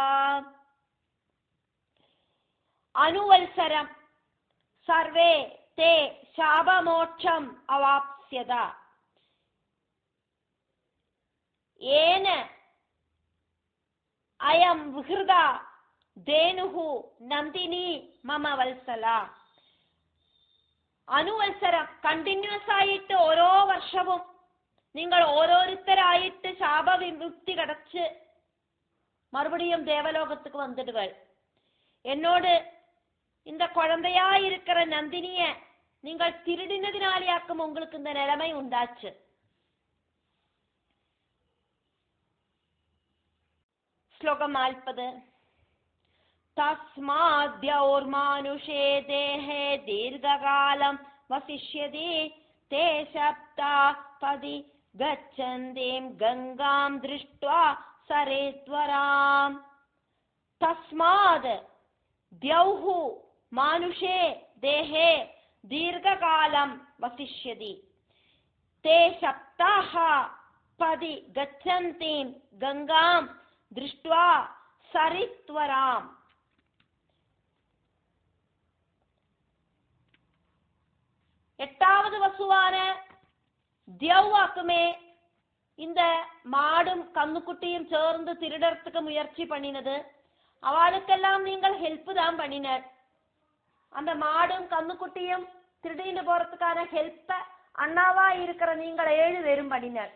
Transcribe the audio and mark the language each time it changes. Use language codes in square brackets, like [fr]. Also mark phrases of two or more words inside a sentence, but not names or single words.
[sa] अनुवत्सरं सर्वे ते शापमोक्षम् अवाप्स्यथ येन अयं विहृता धेनुः नन्दिनी मम वत्सला. [ml] അനുവത്സരം കണ്ടിന്യൂസ് ആയിട്ട് ഓരോ വർഷവും നിങ്ങൾ ഓരോരുത്തരായിട്ട് ശാപവിമുക്തി കടച്ച് [ta] மறுபடியும் தேவலோகத்துக்கு வந்துடுகள். என்னோடு இந்த குழந்தையா இருக்கிற நந்தினிய நீங்கள் திருடினதினாலேயாக்கும் உங்களுக்கு இந்த நிலைமை உண்டாச்சு. ஸ்லோகம் 40. [sa] तस्माद्यौर्मानुषे देहे दीर्घकालं वसिष्यति ते सप्ता पदि गच्छन्तीं गंगां दृष्ट्वा सरेत्वराम्। तस्माद् द्यौः मानुषे देहे दीर्घकालं वसिष्यति ते सप्ताः पदि गच्छन्तीं गंगां दृष्ट्वा सरित्वराम्। [ta] எட்டாவது வசுவான தியவ்வாக்குமே இந்த மாடும் கண்ணுக்குட்டியும் சேர்ந்து திருடறதுக்கு முயற்சி பண்ணினது. அவளுக்கெல்லாம் நீங்கள் ஹெல்ப் தான் பண்ணினர். அந்த மாடும் கண்ணுக்குட்டியும் திருடிட்டு போறதுக்கான ஹெல்ப்ப அண்ணாவா இருக்கிற நீங்கள் 7 பேரும் பண்ணினர்.